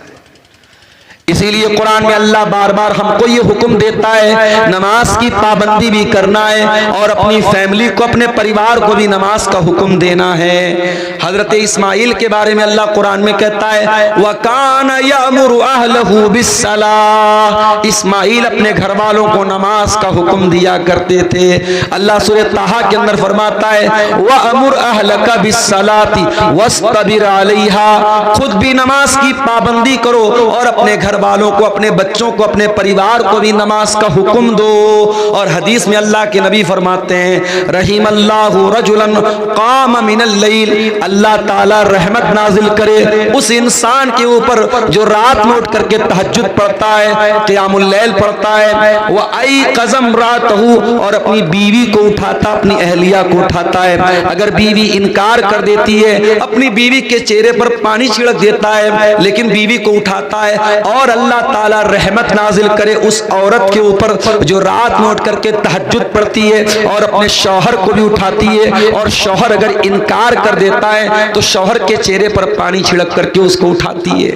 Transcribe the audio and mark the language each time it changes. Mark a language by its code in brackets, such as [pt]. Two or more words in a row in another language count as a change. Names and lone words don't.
[hi] इसीलिए कुरान में अल्लाह बार बार हमको ये हुक्म देता है नमाज की पाबंदी भी करना है, और अपनी फैमिली को, अपने परिवार को भी नमाज का हुक्म देना है। हजरत इस्माइल के बारे में अल्लाह कुरान में कहता है, [ar] وكان يأمر أهله بالصلاة, [hi] इस्माइल अपने घर वालों को नमाज का हुक्म दिया करते थे। अल्लाह सूरह ताहा के अंदर फरमाता है, [ar] وأمر أهلك بالصلاة واصطبر عليها, [hi] खुद भी नमाज की पाबंदी करो और अपने घर वालों को, अपने बच्चों को, अपने परिवार को भी नमाज का हुक्म दो। और हदीस में अल्लाह के नबी फरमाते हैं, [ar] رحم الله رجلا قام من الليل, [hi] अल्लाह ताला रहमत नाजिल करे उस इंसान के ऊपर जो रात में उठ करके तहज्जुद पढ़ता है, [ar] قيام الليل [hi] पढ़ता है, [ar] وأيقظ امرأته, [hi] और अपनी बीवी को उठाता, अपनी अहलिया को उठाता है। अगर बीवी इनकार कर देती है, अपनी बीवी के चेहरे पर पानी छिड़क देता है, लेकिन बीवी को उठाता है, और अल्लाह ताला रहमत नाजिल करे उस औरत के ऊपर जो रात में उठ करके तहज्जुद पढ़ती है और अपने शौहर को भी उठाती है, और शौहर अगर इनकार कर देता है तो शौहर के चेहरे पर पानी छिड़क करके उसको उठाती है।